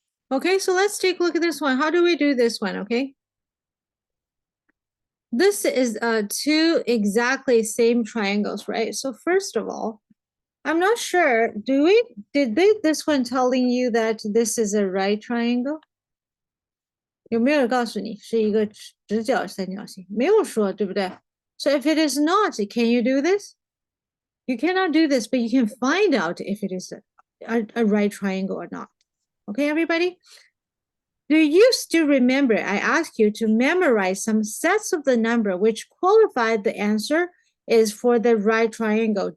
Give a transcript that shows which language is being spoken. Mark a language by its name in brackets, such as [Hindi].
[English] Okay, so let's take a look at this one. How do we do this one, okay? This is two exactly same triangles, right? So first of all, I'm not sure, did this one telling you that this is a right triangle? [Chinese] 有没有人告诉你是一个直角三角形？没有说，对不对？ [English] So if it is not, can you do this? You cannot do this, but you can find out if it is a right triangle or not. Okay, everybody? Do you still remember? I asked you to memorize some sets of the number which qualified the answer is for the right triangle.